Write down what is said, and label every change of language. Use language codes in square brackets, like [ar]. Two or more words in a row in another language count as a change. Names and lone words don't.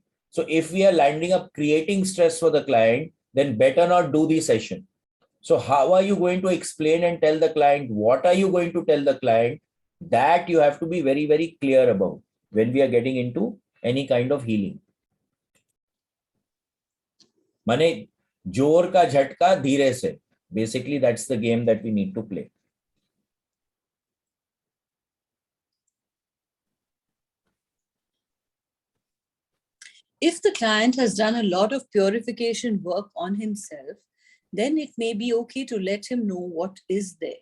[en] So if we are landing up creating stress for the client, then better not do the session. So how are you going to explain and tell the client? What are you going to tell the client? That you have to be very, very clear about when we are getting into any kind of healing. [hi] माने जोर का झटका धीरे से. [en] Basically, that's the game that we need to play. If the client has done a lot of purification work on himself, then it may be okay to let him know what is there.